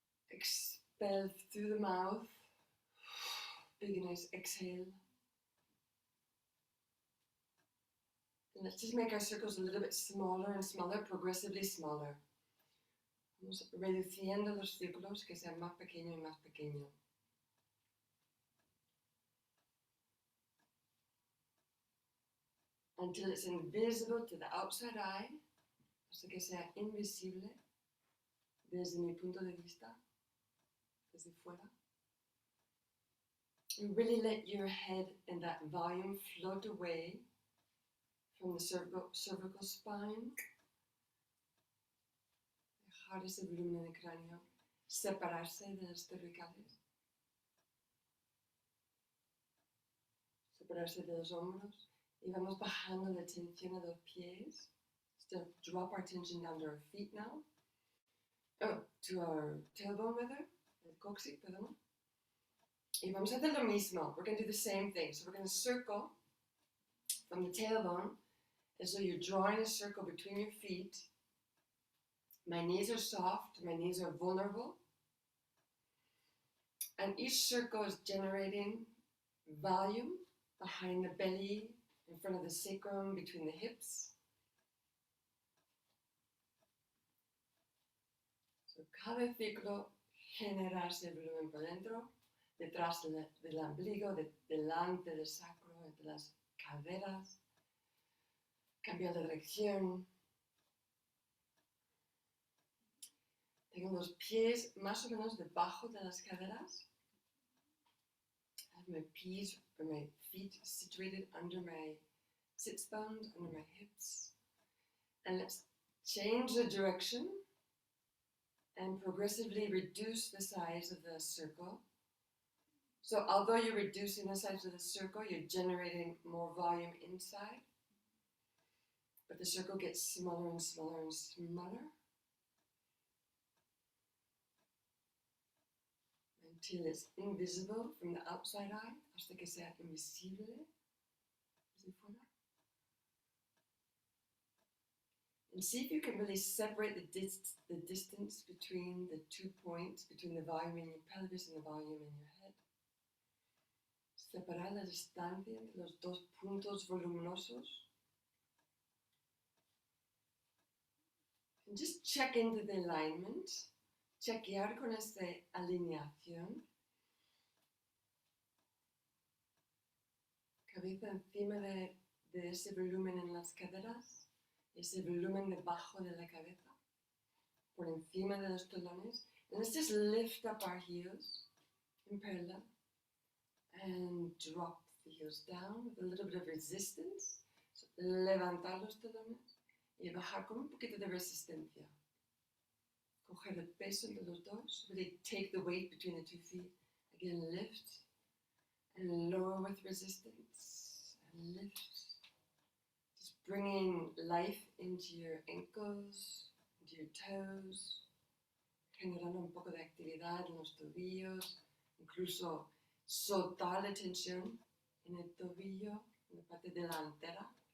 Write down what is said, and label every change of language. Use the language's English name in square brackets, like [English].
[English] expel through the mouth. Big nice exhale. And let's just make our circles a little bit smaller and smaller, progressively smaller. [Spanish] Vamos reduciendo los círculos que sean más pequeño y más pequeño. [English] Until it's invisible to the outside eye, [Spanish] hasta que sea invisible desde mi punto de vista, desde fuera. [English] And really let your head and that volume float away from the cervical spine. [Spanish] Dejar ese volumen de cráneo separarse de las cervicales. Separarse de los hombros. Y vamos bajando la tensión a los pies. [English] Still drop our tension down to our feet now. Oh, to our tailbone rather. [Spanish] El cóccix, perdón. Y vamos a hacer lo mismo. [English] We're going to do the same thing. So we're going to circle from the tailbone. And so you're drawing a circle between your feet. My knees are soft. My knees are vulnerable. And each circle is generating volume behind the belly, in front of the sacrum, between the hips. [Spanish] So cada ciclo genera ese volumen por dentro, detrás del ombligo, delante del sacro, entre las caderas. Cambiar de dirección. Tengo los pies más o menos debajo de las caderas. [English] I have my feet situated under my sits bones, under my hips. And let's change the direction and progressively reduce the size of the circle. So although you're reducing the size of the circle, you're generating more volume inside. But the circle gets smaller and smaller and smaller. Until it's invisible from the outside eye, [Spanish] hasta que sea invisible desde fuera. [English] And see if you can really separate the distance between the 2 points, between the volume in your pelvis and the volume in your head. [Spanish] Separar la distancia entre los dos puntos voluminosos. [English] And just check into the alignment. [Spanish] Chequear con esta alineación. Cabeza encima de ese volumen en las caderas. Ese volumen debajo de la cabeza. Por encima de los talones. [English] And let's just lift up our heels in parallel. And drop the heels down with a little bit of resistance. [Spanish] So, levantar los talones. Y bajar con un poquito de resistencia. Coger el peso entre los dos, [English] really take the weight between the 2 feet. Again, lift and lower with resistance, and lift. Just bringing life into your ankles, into your toes, [Spanish] generando un poco de actividad en los tobillos, incluso soltar la tensión en el tobillo, en la parte delantera.